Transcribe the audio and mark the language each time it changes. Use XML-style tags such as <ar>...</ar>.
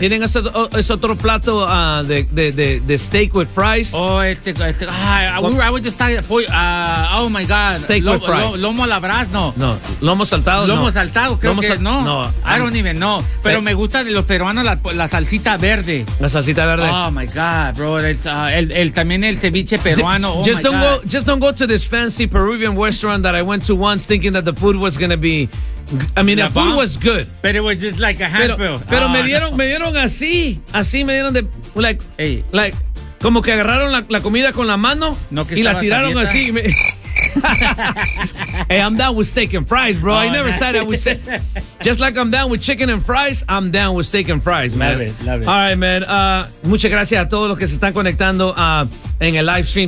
<es>¿Tienen ese otro plato de</es> <en>steak with fries? Steak with fries.</en> <es>Lomo a la brasa, no. Lomo saltado, Lomo saltado, creo que no. No.</es> <en>I don't even know.</en> <es>Pero me gusta de los peruanos la salsita verde. La salsita verde.</es> <en>Oh, my God, bro.</en> <es>El ceviche peruano.</es> <en>Just don't go to this fancy Peruvian restaurant that I went to once thinking that the food was going to be... food was good. But it was just like a handful.</en> <es>Me dieron así.</es> <en>Like,</en> <es>como que agarraron la comida con la mano y la tiraron así.</es> <en>Hey, I'm down with steak and fries, bro. Oh, I never said that. Just like I'm down with chicken and fries, I'm down with steak and fries, man. Love it. All right, man.</en> <es>Muchas gracias a todos los que se están conectando en el live stream.</es>